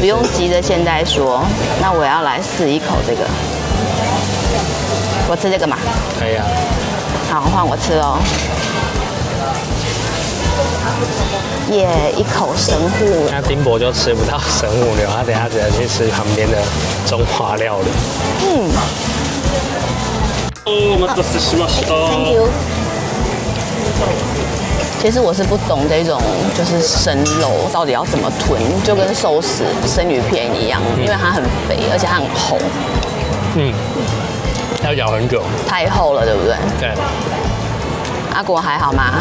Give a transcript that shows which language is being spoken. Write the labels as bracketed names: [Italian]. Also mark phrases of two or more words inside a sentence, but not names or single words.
[Chinese] 不用急着现在说，那我要来试一口这个。我吃这个嘛？可以啊。好，换我吃哦。耶，一口神户。那丁博就吃不到神户牛，他等一下只能去吃旁边的中华料理。 [Japanese] お待たせしました。 [English] Thank you。 [Chinese] 其实我是不懂这种就是生肉到底要怎么吞，就跟寿司生鱼片一样，因为它很肥，而且它很厚。要咬很久。太厚了，对不对？对。阿果还好吗？